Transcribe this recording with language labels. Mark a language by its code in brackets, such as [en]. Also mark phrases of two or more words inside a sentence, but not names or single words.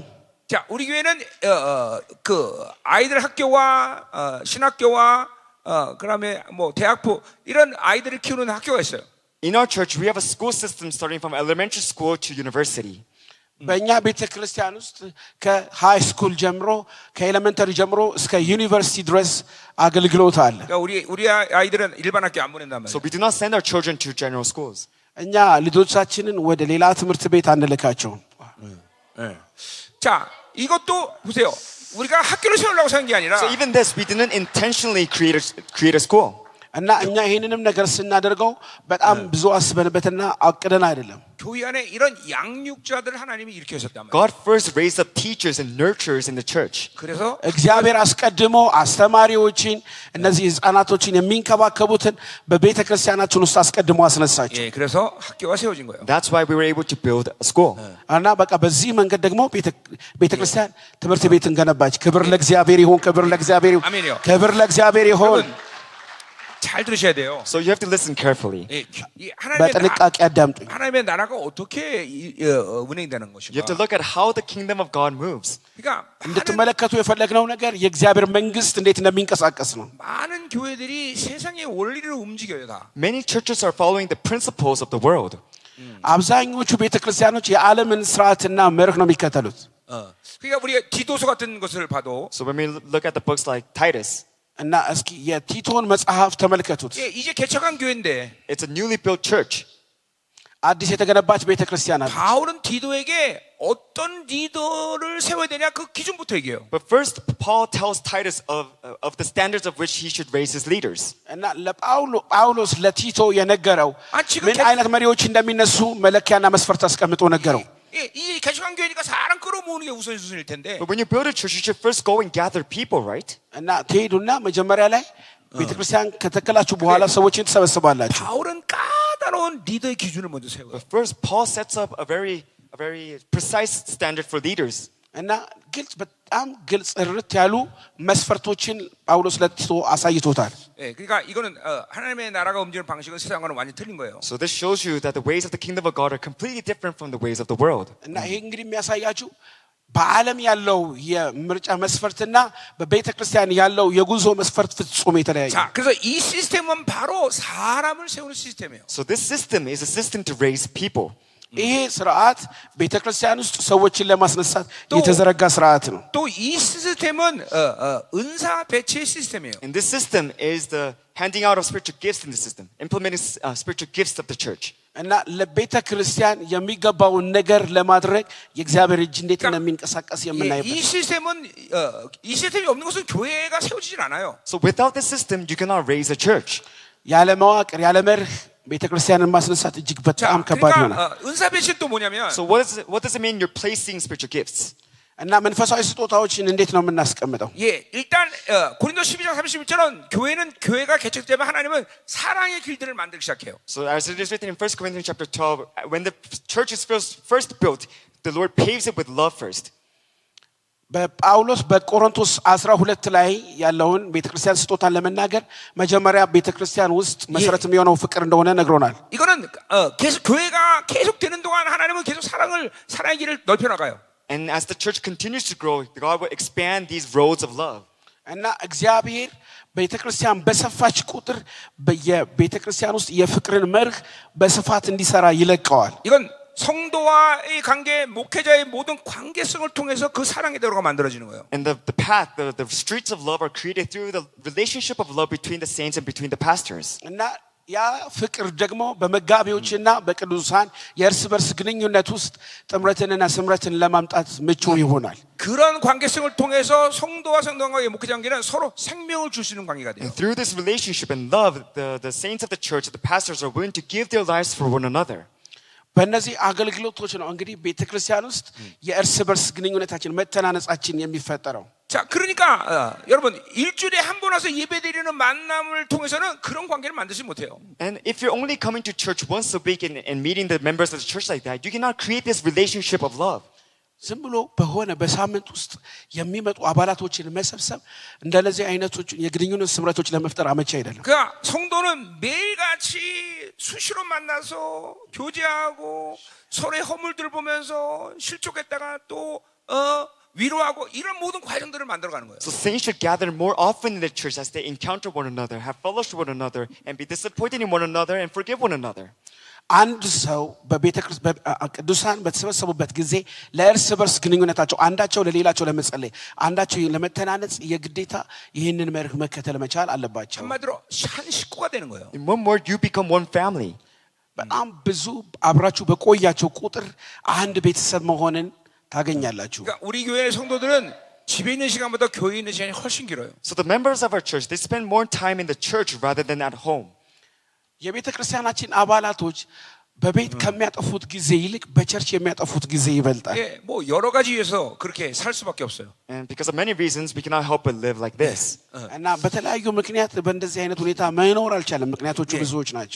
[ko] 자, 우리 교회는 그 아이들 학교와 신학교와 그다음에 뭐 대학부 이런 아이들을 키우는 학교가 있어요. [en] In our church, we have a school system starting from elementary school to university. [am] በእኛ ቤተ ክርስቲያን ውስጥ [en] high school [am] ጀምሮ ከኤሌመንተሪ ጀምሮ እስከ ዩኒቨርሲቲ ድረስ አገልግሎት አለ። [ko] 그러니까 우리 아이들은 일반 학교 안 보낸단 [en] So [ko] 말이에요. [en] we do not send our children to general schools. [am] እኛ ልጆቻችንን ወደ ሌላ ትምህርት ቤት አንልካቸውም። [ko] 자, 이것도 보세요. 우리가 학교를 세우려고 세운 게 아니라 [en] So even this, we didn't intentionally create a school. [am] እና እኛ ይህንንም ነገር ስናደርገው በጣም ብዙ አስበንበትና አቅደን አይደለም። [ko] 교회 안에 이런 양육자들을 하나님이 일으켰었단 말이에요. [en] God first raised up teachers and nurturers in the church. [ko] 그래서 [am] እግዚአብሔር አስቀድሞ አስተማሪዎችን እነዚህ ህፃናቶችን የሚንከባከቡትን በቤተ ክርስቲያናችን ውስጥ አስቀድሞ አስነሳቸው። [ko] 예, 그래서 학교가 세워진 거예요. [en] That's why we were able to build a school. [am] እና በቃ በዚህ መንገድ ደግሞ ቤተ ክርስቲያን ትምህርት ቤትን ገነባች። ክብር ለእግዚአብሔር ይሁን፣ ክብር ለእግዚአብሔር ይሁን፣ [ko] 아멘이요. [am] ክብር ለእግዚአብሔር ይሁን። [ko] 여러분, 잘 들으셔야 돼요. [en] So you have to listen carefully. [ko] 예, 이 [am] በጥንቃቄ አዳምጡኝ። [ko] 하나님의 나라가 어떻게 운행되는 [en] You [ko] 것인가? [en] have to look at how the kingdom of God moves. [ko] 그러니까 [am] እንድትመለከቱ የፈለግነው ነገር የእግዚአብሔር መንግስት እንዴት እንደሚንቀሳቀስ ነው። [ko] 많은 교회들이 세상의 원리를 움직여요 다. [en] Many churches are following the principles of the world. [am] አብዛኞቹ ቤተ ክርስቲያኖች የዓለምን ስርዓትና መርህ ነው የሚከተሉት። [ko] 그러니까 우리가 디도서 같은 것을 봐도 [en] So when we look at the books like Titus, [am] እና እስኪ የቲቶን መጽሐፍ ተመልከቱት። [ko] 예, 이제 개척한 교회인데 [en] it's a newly built church. [am] አዲስ የተገነባች ቤተ ክርስቲያን አለ። [ko] 바울은 디도에게 어떤 리더를 세워야 되냐 그 기준부터 얘기해요. [en] But first, Paul tells Titus of the standards of which he should raise his leaders. [am] እና ጳውሎስ ለቲቶ የነገረው [ko] 지금 [am] ምን አይነት መሪዎች እንደሚነሱ መለኪያና መስፈርት አስቀምጦ ነገረው። [ko] 예, 이 개척한 교회니까 사람 끌어모으는 게 우선일 텐데. [en] But when you build a church, you should first go and gather people, right? [am] እና ትሄዱና መጀመሪያ ላይ ቤተ ክርስቲያን ከተከላችሁ በኋላ ሰዎችን ትሰበስባላችሁ። [ko] 바울은 까다로운 리더의 기준을 먼저 세워요. [en] But first, Paul sets up a very precise standard for leaders. [am] እና ግልጽ በጣም ግልጽ ርት ያሉ መስፈርቶችን ጳውሎስ ለቲቶ አሳይቶታል። [ko] 예, 그러니까 이거는 하나님의 나라가 움직이는 방식은 세상과는 완전히 틀린 거예요. [en] So this shows you that the ways of the kingdom of God are completely different from the ways of the world. [am] እና ይሄ እንግዲህ የሚያሳያችሁ በዓለም ያለው የምርጫ መስፈርትና በቤተ ክርስቲያን ያለው የጉዞ መስፈርት ፍጹም የተለያየ። [ko] 자, 그래서 이 시스템은 바로 사람을 세우는 시스템이에요. [en] So this system is a system to raise people. [am] ይሄ ስርዓት ቤተ ክርስቲያን ውስጥ ሰዎችን ለማስነሳት የተዘረጋ ስርዓት ነው። [ko] 또 이 시스템은 은사 배치의 시스템이에요. [en] And this system is the handing out of spiritual gifts in the system, implementing spiritual gifts of the church. [am] እና ለቤተ ክርስቲያን የሚገባውን ነገር ለማድረግ የእግዚአብሔር እጅ እንዴት እንደሚንቀሳቀስ የምናይበት። [ko] 이 시스템이 없는 것은 교회가 세워지질 않아요. [en] So without this system, you cannot raise a church. [am] ያለ መዋቅር ያለ መርህ ቤተ ክርስቲያንን ማስነሳት እጅግ በጣም ከባድ ይሆናል። [ko] 그러니까 은사 배치 또 뭐냐면 [en] So what does it mean you're placing spiritual gifts? [am] እና መንፈሳዊ ስጦታዎችን እንዴት ነው የምናስቀምጠው? [ko] 예, 일단 고린도 12장 31절은 교회가 개척되면 하나님은 사랑의 길들을 만들기 시작해요. [en] So as it is written in 1 Corinthians chapter 12, when the church is first built, the Lord paves it with love first. [am] በጳውሎስ በቆሮንቶስ 12 ላይ ያለውን ቤተክርስቲያን ስጦታን ለመናገር መጀመሪያ ቤተክርስቲያን ውስጥ መሰረት የሚሆነው ፍቅር እንደሆነ ነግሮናል። [ko] 이거는 계속 교회가 계속 되는 동안 하나님은 계속 사랑의 길을 넓혀 나가요. [en] And as the church continues to grow, God will expand these roads of love. [am] እና እግዚአብሔር ቤተክርስቲያን በሰፋች ቁጥር በቤተክርስቲያን ውስጥ የፍቅርን መርህ በስፋት እንዲሰራ ይለቀዋል። [ko] 이건 성도와의 관계, 목회자의 모든 관계성을 통해서 그 사랑의 대로가 만들어지는 거예요. [en] And the path, the streets of love are created through the relationship of love between the saints and between the pastors. [am] እና ያ ፍቅር ደግሞ በመጋቢዎችና በቅዱሳን የእርስ በርስ ግንኙነት ውስጥ ጥምረትንና ስምረትን ለማምጣት ምቹ ይሆናል። [ko] 그런 관계성을 통해서 성도와 성도와의 목회자 관계는 서로 생명을 줄 수 있는 관계가 돼요. [en] And through this relationship and love, the saints of the church, the pastors are willing to give their lives for one another. [am] በእነዚህ አገልግሎቶች ነው እንግዲህ ቤተክርስቲያን ውስጥ የእርስ በርስ ግንኙነታችን መተናነጻችን የሚፈጠረው። [ko] 자, 그러니까 여러분 일주일에 한 번 와서 예배드리는 만남을 통해서는 그런 관계를 만들지 못해요. [en] And if you're only coming to church once a week and meeting the members of the church like that, you cannot create this relationship of love. [am] ዝም ብሎ በሆነ በሳምንት ውስጥ የሚመጡ አባላቶችን መሰብሰብ እንደነዚህ አይነቶችን የግንኙነት ስምረቶች ለመፍጠር አመቺ አይደለም። [ko] 그러니까 성도는 매일같이 수시로 만나서 교제하고 서로의 허물들을 보면서 실족했다가 또 위로하고 이런 모든 과정들을 만들어가는 거예요. [en] So saints should gather more often in the church as they encounter one another, have fellowship with one another, and be disappointed in one another and forgive one another. [am] አንድ ሰው ቅዱሳን በተሰበሰቡበት ጊዜ ለእርስ በርስ ግንኙነታቸው አንዳቸው ለሌላቸው ለመጸለይ አንዳቸው ለመተናነጽ የግዴታ ይህንን መርህ መከተል መቻል አለባቸው። [ko] 한마디로 한 식구가 되는 거예요. [en] In one word, you become one family. [am] በጣም ብዙ አብራችሁ በቆያቸው ቁጥር አንድ ቤተሰብ መሆንን ታገኛላችሁ። [ko] 그러니까 우리 교회 성도들은 집에 있는 시간보다 교회에 있는 시간이 훨씬 길어요. [en] So the members of our church, they spend more time in the church rather than at home. [am] የቤተ ክርስቲያናችን አባላቶች በቤት ከሚያጠፉት ጊዜ ይልቅ በቸርች የሚያጠፉት ጊዜ ይበልጣል። [ko] 예, 뭐 여러 가지 이유에서 그렇게 살 수밖에 없어요. [en] And because of many reasons, we cannot help but live like this. [am] እና በተለያዩ ምክንያት በእንደዚህ አይነት ሁኔታ መኖር አልቻለም። ምክንያቶቹ ብዙዎች ናቸው።